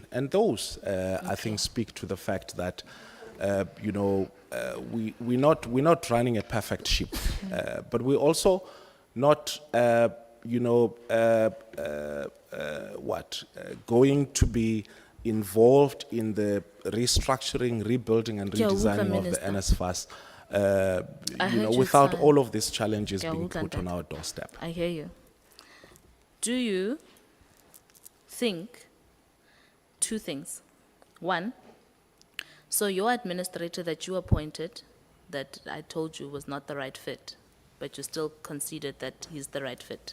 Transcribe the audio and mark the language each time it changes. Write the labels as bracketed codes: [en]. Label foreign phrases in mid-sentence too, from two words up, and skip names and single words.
[en] And those, I think, speak to the fact that, we're not running a perfect ship, but we're also not, going to be involved in the restructuring, rebuilding, and [st] Ke a utlwa, [en] redesigning of the Minister. NSFAS, I heard you, without sir. all of these challenges [st] Ke a [en] being [st] utlwa, [en] put on [st] ntate. [en] our doorstep. I hear you. Do you think two things? One, so your administrator that you appointed, that I told you was not the right fit, but you still conceded that he's the right fit.